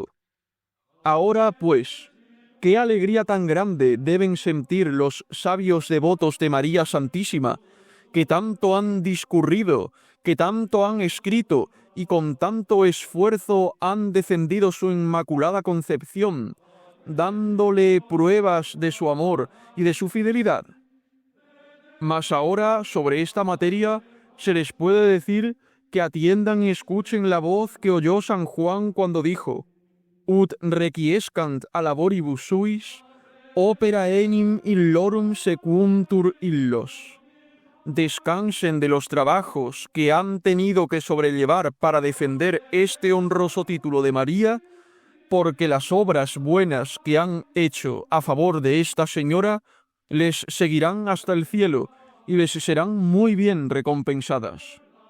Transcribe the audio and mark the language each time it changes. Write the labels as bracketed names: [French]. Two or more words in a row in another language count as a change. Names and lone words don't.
[Spanish] Ahora, pues, qué alegría tan grande deben sentir los sabios devotos de María Santísima, que tanto han discurrido, que tanto han escrito y con tanto esfuerzo han defendido su inmaculada concepción, dándole pruebas de su amor y de su fidelidad. Mas ahora, sobre esta materia, se les puede decir que atiendan y escuchen la voz que oyó San Juan cuando dijo: [Latin] Ut requiescant a laboribus suis, opera enim illorum sequuntur illos. [Spanish] Descansen de los trabajos que han tenido que sobrellevar para defender este honroso título de María, porque las obras buenas que han hecho a favor de esta señora les seguirán hasta el cielo y les serán muy bien recompensadas.